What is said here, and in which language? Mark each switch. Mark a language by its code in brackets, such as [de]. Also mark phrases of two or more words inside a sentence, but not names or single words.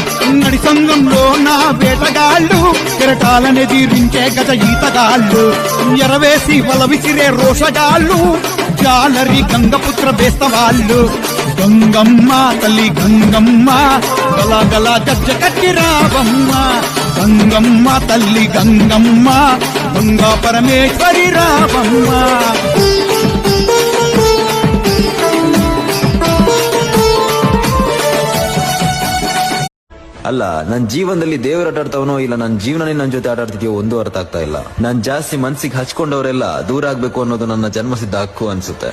[te] నడి సంఘంలో నా వేటగాళ్ళు కెరటాలనెదిరించే గజ ఈతగాళ్ళు ఎరవేసి వల విసిరే రోషగాళ్ళు జాలరి గంగపుత్ర బేస్తవాళ్ళు గంగమ్మ తల్లి గంగమ్మ గల గల గజ్జ కట్టి రావమ్మ గంగమ్మ తల్లి గంగమ్మ గంగా పరమేశ్వరి రావమ్మ. [kn] ಅಲ್ಲ, ನನ್ ಜೀವನದಲ್ಲಿ ದೇವ್ರ ಆಟ ಆಡ್ತಾವನೋ ಇಲ್ಲ ನನ್ನ ಜೀವನನೇ ನನ್ನ ಜೊತೆ ಆಟ ಆಡ್ತಿದ್ಯೋ ಒಂದು ಅರ್ಥ ಆಗ್ತಾ ಇಲ್ಲ. ನಾನ್ ಜಾಸ್ತಿ ಮನ್ಸಿಗೆ ಹಚ್ಕೊಂಡವರೆಲ್ಲ ದೂರ ಆಗ್ಬೇಕು ಅನ್ನೋದು ನನ್ನ ಜನ್ಮಸಿದ್ಧ ಹಕ್ಕು ಅನ್ಸುತ್ತೆ.